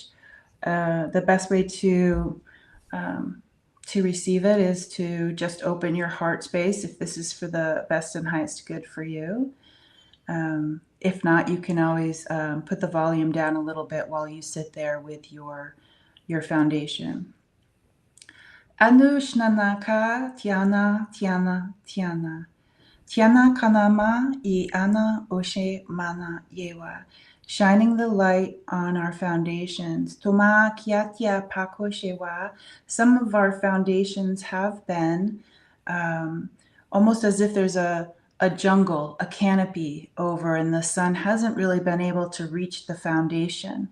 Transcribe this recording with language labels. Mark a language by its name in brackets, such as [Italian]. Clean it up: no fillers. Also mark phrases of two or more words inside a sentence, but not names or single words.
[English] The best way to receive it is to just open your heart space if this is for the best and highest good for you. If not, you can always put the volume down a little bit while you sit there with your foundation. Anushnanaka Tiana Tiana Tiana. Tiana kanama I ana oshe mana yewa. Shining the light on our foundations. Toma kiatia pakoshewa. Some of our foundations have been almost as if there's a jungle, a canopy over, and the sun hasn't really been able to reach the foundation.